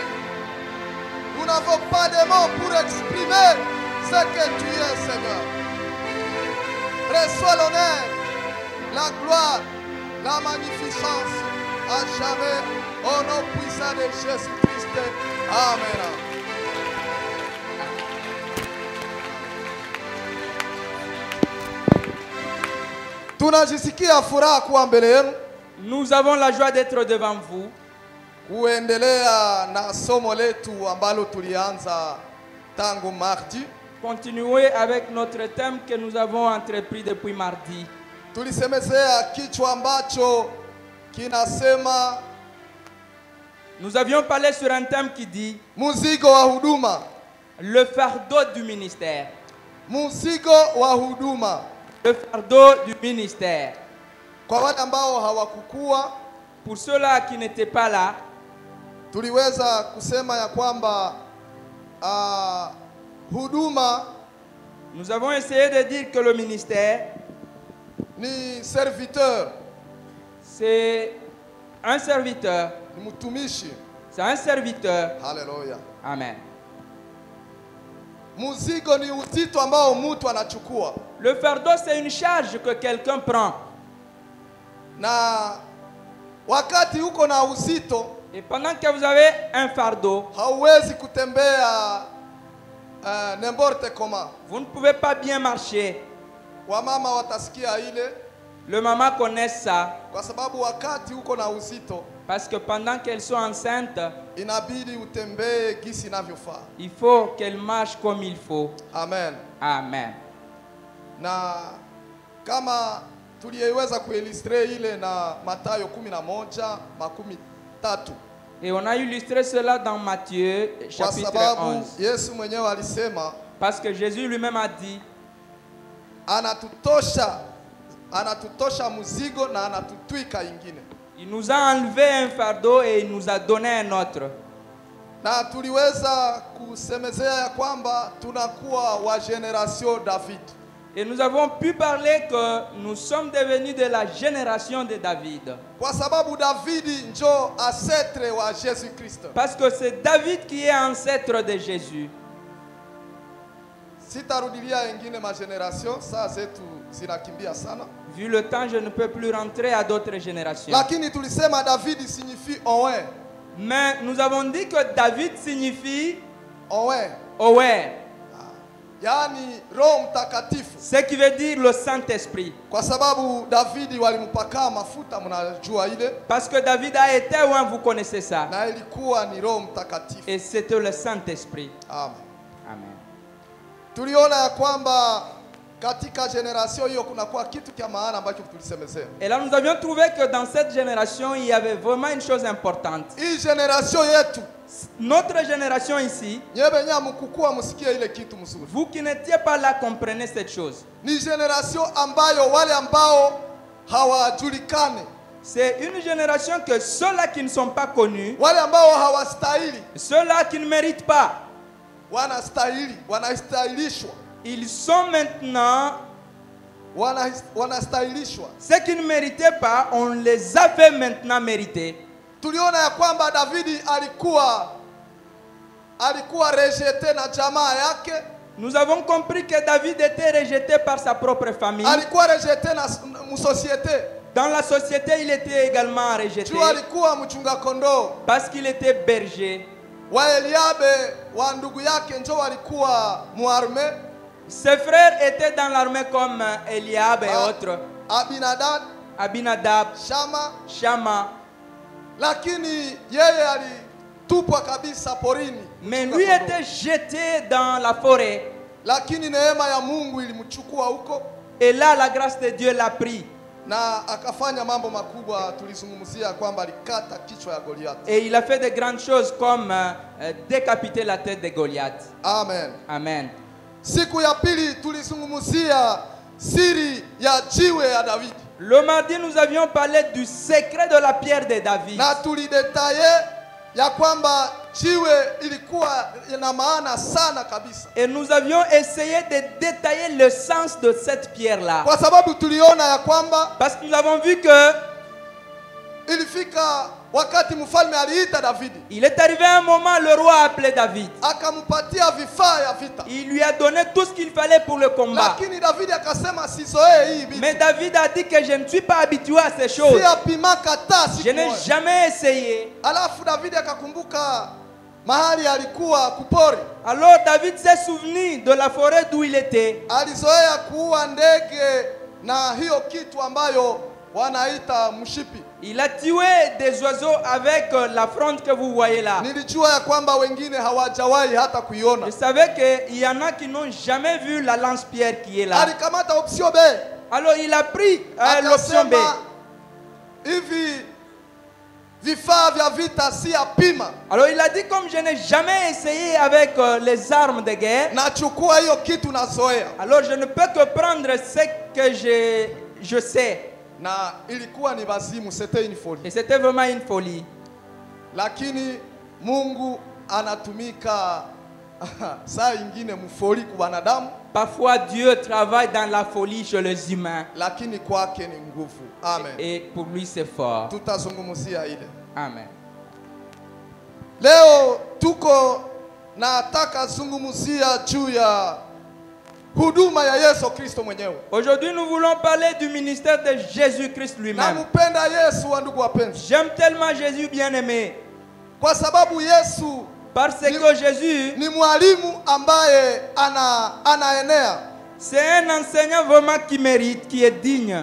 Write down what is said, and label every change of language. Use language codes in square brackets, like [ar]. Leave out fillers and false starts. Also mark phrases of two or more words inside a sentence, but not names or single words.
[fr] Nous n'avons pas de mots pour exprimer ce que tu es, Seigneur. Reçois l'honneur, la gloire, la magnificence à jamais au nom puissant de Jésus-Christ. Amen. [sw] Tunajisikia furaha kuwa mbele yenu. [fr] Nous avons la joie d'être devant vous. [sw] Kuendelea na somo letu ambalo tulianza tangu mardi. [fr] Continuez avec notre thème que nous avons entrepris depuis mardi. [sw] Tulisemezea kichwa ambacho kinasema, [fr] nous avions parlé sur un thème qui dit [sw] muzigo wa huduma. [fr] Le fardeau du ministère. [sw] Muzigo wa huduma. [fr] Le fardeau du ministère. [sw] Kwa wale ambao hawakukua, [fr] pour ceux-là qui n'étaient pas là, [sw] tuliweza kusema ya kwamba huduma, [fr] nous avons essayé de dire que le ministère [sw] ni serviteur. [fr] C'est un serviteur. [sw] Ni mutumishi. [fr] C'est un serviteur. Hallelujah. Amen. [sw] Muzigo ni uzito ambao mtu anachukua. [fr] Le fardeau, c'est une charge que quelqu'un prend. [sw] Na wakati uko na uzito, [fr] et pendant que vous avez un fardeau, [sw] hauwezi kutembea [fr] n'importe comment. Vous ne pouvez pas bien marcher. [sw] Wamama watasikia ile. [fr] Le maman connaît ça. [sw] Kwa sababu wakati uko na uzito, [fr] parce que pendant qu'elles sont enceintes, [sw] inabidi utembee gisi inavyofaa. [fr] Il faut qu'elles marchent comme il faut. Amen. Amen. [sw] Na kama tuliweza kuillustrate ile na Mathayo 11:13. [fr] Et on a illustré cela dans Matthieu chapitre 11. [sw] Yesu mwenyewe alisema, [fr] parce que Jésus lui-même a dit, [sw] anatutosha muzigo na anatutwika ingine. [fr] Il nous a enlevé un fardeau et il nous a donné un autre. [sw] Na tuliweza kusemezea ya kwamba tunakuwa wa generation David. [fr] Et nous avons pu parler que nous sommes devenus de la génération de David. [sw] Kwa sababu David njo ancêtre wa Jésus Christ. [fr] Parce que c'est David qui est ancêtre de Jésus. [sw] Sitarudilia ingine ma generation, saa zetu zinakimbia sana. [fr] Vu le temps, je ne peux plus rentrer à d'autres générations. [sw] Lakini tulisema David signifie owe. [fr] Mais nous avons dit que David signifie owe. Owe. [sw] Yani Roho Mtakatifu. [fr] Ce qui veut dire le Saint-Esprit. [sw] Kwa sababu David walimpaka mafuta, mnajua ile. [fr] Parce que David a été oint, vous connaissez ça. [sw] Na ilikuwa ni Roho Mtakatifu. [fr] Et c'était le Saint-Esprit. Amen. Amen. [sw] Tuliona ya kwamba katika generation hiyo kuna kwa kitu kia maana ambacho tulisemezea. [fr] Et là nous avions trouvé que dans cette génération il y avait vraiment une chose importante. [sw] Hii generation yetu, [fr] notre génération ici, vous qui n'étiez pas là, comprenez cette chose. [sw] Ni generation ambayo wale ambao hawajulikane. [fr] C'est une génération que ceux-là qui ne sont pas connus, [sw] wale ambao hawastahili [fr] ceux-là qui ne méritent pas, [sw] wanastahilishwa, [fr] ils sont maintenant, [sw] wanastahilishwa. [fr] ceux qui ne méritaient pas, on les a fait maintenant mériter. [sw] Tuliona ya kwamba Davidi alikuwa rejeté na jamaa yake. [fr] Nous avons compris que David était rejeté par sa propre famille. [sw] Alikuwa rejeté na société. [fr] Dans la société, il était également rejeté [sw] Tu alikuwa mchunga kondoo. [fr] parce qu'il était berger. [sw] Wa Eliabe wa ndugu yake njo walikuwa muarme. [fr] Ses frères étaient dans l'armée comme Eliab et autres. Abinadab, Shama. [sw] Lakini yeye alitupwa kabisa porini. [fr] Mais lui était jeté dans la forêt. [sw] Lakini neema ya Mungu ilimchukua huko. [fr] Et là, la grâce de Dieu l'a pris. [sw] Na akafanya mambo makubwa, tulizungumzia kwamba alikata kichwa ya Goliath. [fr] Et il a fait de grandes choses comme décapiter la tête de Goliath. Amen. Amen. [sw] Siku ya pili tulizungumzia siri ya jiwe ya David. [fr] Le mardi, nous avions parlé du secret de la pierre de David. [sw] Na tulidetaye ya kwamba jiwe ilikuwa ina maana sana kabisa. [fr] Et nous avions essayé de détailler le sens de cette pierre-là. [sw] Kwa sababu tuliona ya kwamba [fr] parce que nous avons vu que [sw] ilifika wakati mfalme aliita Davidi. [fr] Il est arrivé un moment, le roi a appelé David. [sw] Akampatia vifaa ya vita. [fr] Il lui a donné tout ce qu'il fallait pour le combat. [sw] Lakini David akasema sizoee hii vita. [fr] Mais David a dit que je ne suis pas habitué à ces choses. Je n'ai jamais essayé. [sw] Alafu David akakumbuka mahali alikuwa kupori. [fr] Alors David s'est souvenu de la forêt d'où il était. [sw] Alizoea kuua ndege na hiyo kitu ambayo wanaita mshipi. [fr] Il a tué des oiseaux avec la fronde que vous voyez là. [sw] Nilijua ya kwamba wengine hawajawahi hata kuiona. [fr] Je savais qu'il y en a qui n'ont jamais vu la lance-pierre qui est là. [sw] Alikamata option B. [fr] Alors il a pris l'option B. [sw] Hivi vifaa vya vita si apima. [fr] Alors il a dit, comme je n'ai jamais essayé avec les armes de guerre, [sw] nachukua hiyo kitu nazoea. [fr] Alors je ne peux que prendre ce que je sais. [sw] Na ilikuwa ni wazimu, [fr] c'était une folie. Et c'était vraiment une folie. [sw] Lakini Mungu anatumika saa ingine mfoli kwa wanadamu. [fr] Parfois Dieu travaille dans la folie chez les humains. [sw] Lakini kwake ni nguvu. Amen. [fr] Et pour lui c'est fort. [sw] Tutazungumzia ile. Amen. Leo tuko nataka zungumzia juu ya huduma ya Yesu Kristo mwenyewe. [fr] Aujourd'hui nous voulons parler du ministère de Jésus-Christ lui-même. [sw] Nampenda Yesu ndugu wapenzi. [fr] J'aime tellement Jésus bien-aimé. [sw] Kwa sababu Yesu [fr] parce que Jésus [sw] ni mwalimu ambaye anaenea. [fr] C'est un enseignant vraiment qui mérite, qui est digne.